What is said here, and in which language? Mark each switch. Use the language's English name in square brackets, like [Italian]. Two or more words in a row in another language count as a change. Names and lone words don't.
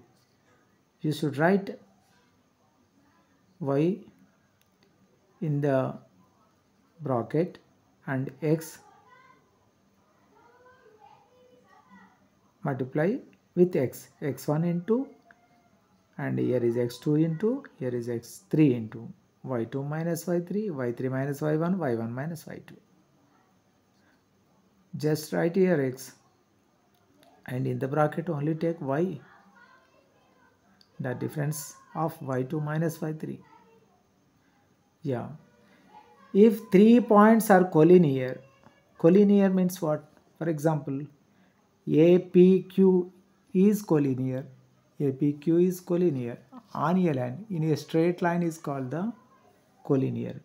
[English] You should write y in the bracket and x multiply with x, x1 into, and here is x2 into, here is x3 into, y2 minus y3, y3 minus y1, y1 minus y2. Just write here x and in the bracket only take y, the difference of y2 minus y3. Yeah. If 3 points are collinear, collinear means what? For example, APQ is collinear. APQ is collinear. On a line, in a straight line is called the collinear.